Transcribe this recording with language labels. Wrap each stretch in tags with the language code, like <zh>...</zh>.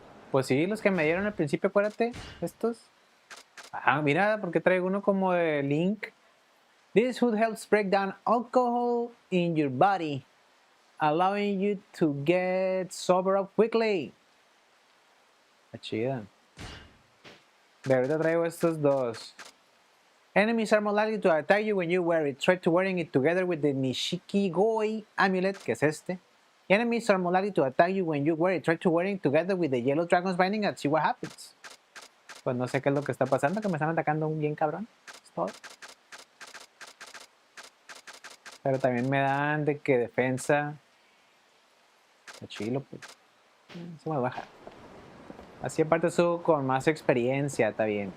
<es>Pues sí, los que me dieron al principio, acuérdate. Estos. Ah, mira, porque traigo uno como de Link.</es> <en>This food helps break down alcohol in your body, allowing you to get sober up quickly.</en> <es>Está chida. De ahorita traigo estos dos.</es> <en>Enemies are more likely to attack you when you wear it. Try to wearing it together with the Nishiki Goi amulet,</en> <es>que es este.</es> <en>Enemies are more likely to attack you when you wear it. Try to wear it together with the Yellow Dragon's Binding and see what happens.</en> <es>Pues no sé qué es lo que está pasando, que me están atacando un bien cabrón. Es todo. Pero también me dan de que defensa. Está chilo, pues. Se me baja. Así aparte subo con más experiencia, está bien.</es>